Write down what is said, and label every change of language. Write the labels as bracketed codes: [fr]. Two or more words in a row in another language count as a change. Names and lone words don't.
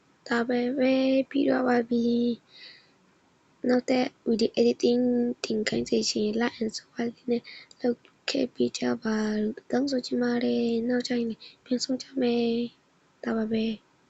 [my] ဒါပဲပြီးတော့ပါပြီနောက်တဲ့ [en] video editing [my] တင်ခိုင်းစေချင် [en] like and subscribe [my] နဲ့လုပ်ခဲ့ပေးကြပါလို့တောင်းဆိုချင်ပါတယ်နောက်ကျရင်ပြန်ဆုံးကြမယ်ဒါပါပဲ